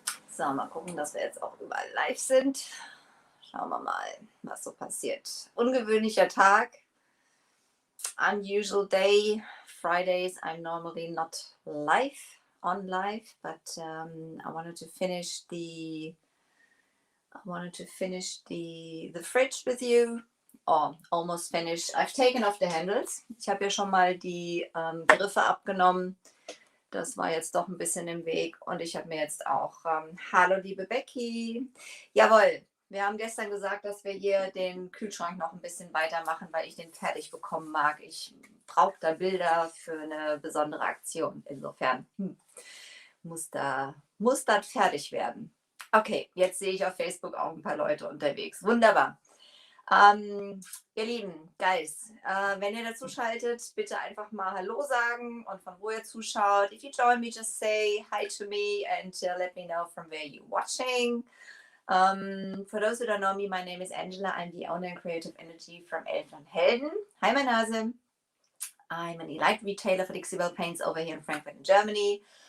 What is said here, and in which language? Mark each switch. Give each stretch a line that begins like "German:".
German: So, mal gucken, dass wir jetzt auch überall live sind. Schauen wir mal, was so passiert. Ungewöhnlicher Tag.
English: Unusual day. Fridays I'm normally not on live, but I wanted to finish the fridge with you. Oh, almost finished. I've taken off the handles.
German: Ich habe ja schon mal die Griffe abgenommen. Das war jetzt doch ein bisschen im Weg. Und ich habe mir jetzt auch, hallo liebe Becky. Jawohl, wir haben gestern gesagt, dass wir hier den Kühlschrank noch ein bisschen weitermachen, weil ich den fertig bekommen mag. Ich brauche da Bilder für eine besondere Aktion. Insofern muss das fertig werden. Okay, jetzt sehe ich auf Facebook auch ein paar Leute unterwegs. Wunderbar. Ihr Lieben, Guys, wenn ihr dazu schaltet, bitte einfach mal Hallo sagen und von wo ihr zuschaut.
English: If you join me, just say hi to me and let me know from where you're watching. For those who don't know me, my name is Angela. I'm the owner and creative energy from Elfen und Helden. Hi,
German: mein Hase.
English: I'm an elite retailer for Decoupage paints over here in Frankfurt in Germany.